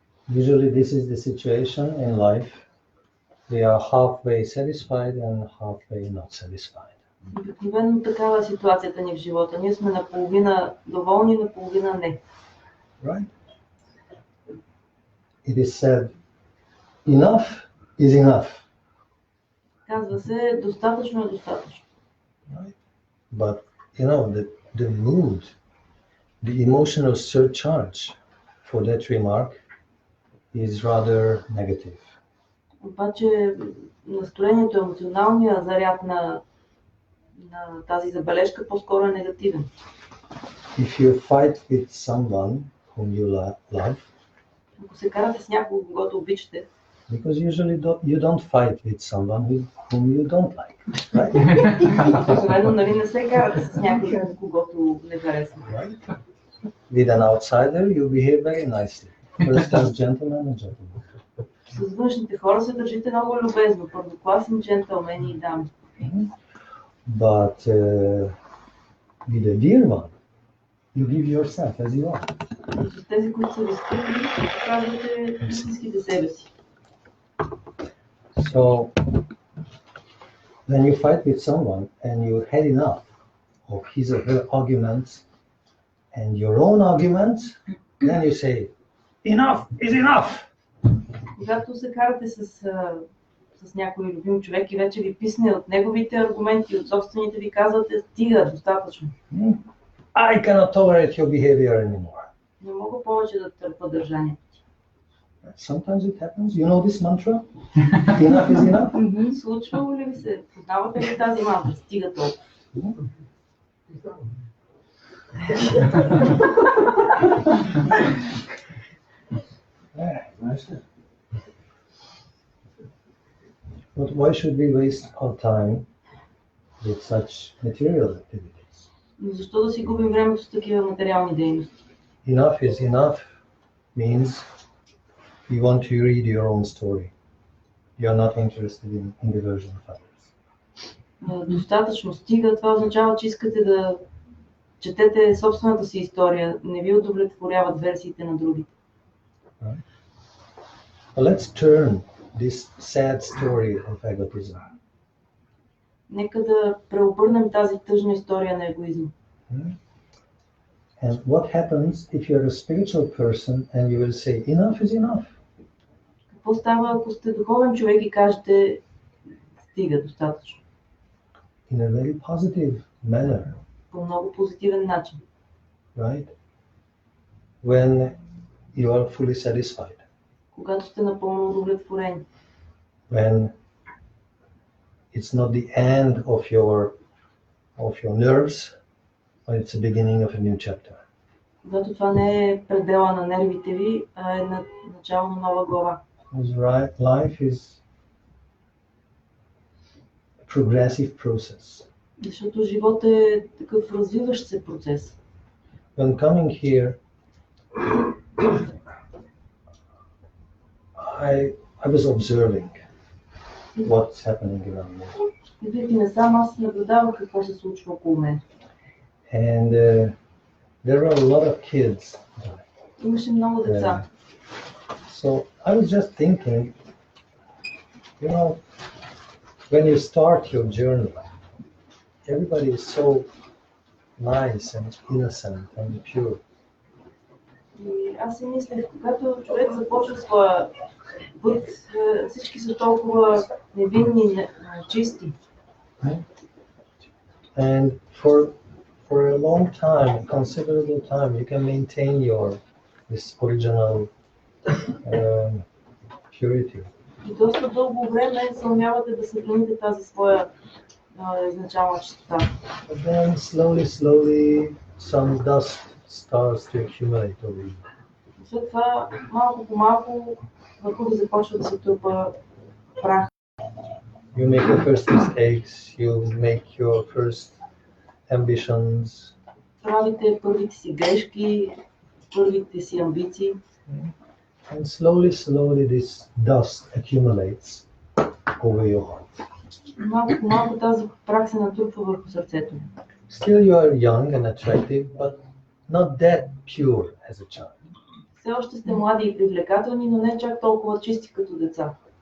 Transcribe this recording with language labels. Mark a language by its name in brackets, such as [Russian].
[English] Usually this is the situation in life. We are halfway satisfied and halfway not satisfied. [Bulgarian] Обикновено такава е ситуацията ни в живота. Ние сме наполовина доволни, наполовина не. [English] Right? It is said, enough is enough. [Bulgarian] Казва се, достатъчно е достатъчно. [English] Right? But you know, the mood, the emotional surcharge for that remark is rather negative. [Bulgarian] Обаче настроението, емоционалния заряд на тази забележка по-скоро е негативен. [English] If you fight with someone whom you love, [Bulgarian] Ако се карате с някого, когато обичате, [English] because usually you don't fight with someone whom you don't like, right? [Bulgarian] обикновено нали не се карате с някого, когото не харесва. [English] Right? With an outsider, you behave very nicely. First as gentleman and gentleman. [Bulgarian] С външните хора се държите много любезно, първокласни джентълмени и дами. [English] But with a dear one, you give yourself as you are. [Bulgarian] И с тези, които са ви скъпи, показвате истинските себе си. [English] So, when you fight with someone and you had enough of his or her arguments and your own arguments, then you say, enough is enough. [Bulgarian] Когато се карате с някой любим човек и вече ви писне от неговите аргументи, от собствените, ви казвате, стига, достатъчно. [English] I cannot tolerate your behavior anymore. [Bulgarian] Не мога повече да търпа държанието. [English] Sometimes it happens. You know this mantra? Enough is enough. [Bulgarian] Случвало ли ви се? Познавате ли тази мантра? Стига толкова. [English] But why should we waste our time with such material activities? [Bulgarian] Но защо да си губим времето с такива материални дейности? [English] Enough is enough means you want to read your own story. You are not interested in the version of others. [Bulgarian] Достатъчно стига, това означава, че искате да четете собствената си история, не ви удовлетворяват версиите на другите. [English] Right? Well, let's turn this sad story of egotism. [Bulgarian] Нека да преобърнем тази тъжна история на егоизма. [English] And what happens if you're a spiritual person and you will say, enough is enough? [Bulgarian] Какво става, ако сте духовен човек и кажете, стига, достатъчно? [English] In a very positive manner. [Bulgarian] По много позитивен начин. [English] Right? when you are fully satisfied. [Bulgarian] Когато сте напълно удовлетворени. [English] When it's not the end of your nerves, but it's the beginning of a new chapter. [Bulgarian] Когато това не е предела на нервите ви, а е начало на нова глава. [English] Because life is a progressive process. [Bulgarian] Защото живот е такъв развиващ се процес. [English] When coming here, I was observing what's happening around me. [Bulgarian] Идвайки насам, аз наблюдавах какво се случва около мен. [English] And there were a lot of kids. [Bulgarian] Имаше много деца. [English] So I was just thinking, you know, when you start your journey, everybody is so nice and innocent and pure. [Bulgarian] И аз си мислех, когато човек започва своя път, всички са толкова невинни, чисти. [English] And for a long time, a considerable time, you can maintain this original purity. [Bulgarian] И доста дълго време съумявате да съхраните тази своя изначална чистота. [English] But then slowly, some dust starts to accumulate over you. [Bulgarian] След това, малко по малко, върху ви започва да се трупа прах. [English] You make your first mistakes, you make your first ambitions. [Bulgarian] Правите първите си грешки, първите си амбиции. [English] And slowly this dust accumulates over your heart. [Bulgarian] Малко по малко тази прах се натрупва върху сърцето. [English] Still you are young and attractive, but not that pure as a child. [Bulgarian] Все още сте млади и привлекателни, но не чак толкова чисти като деца.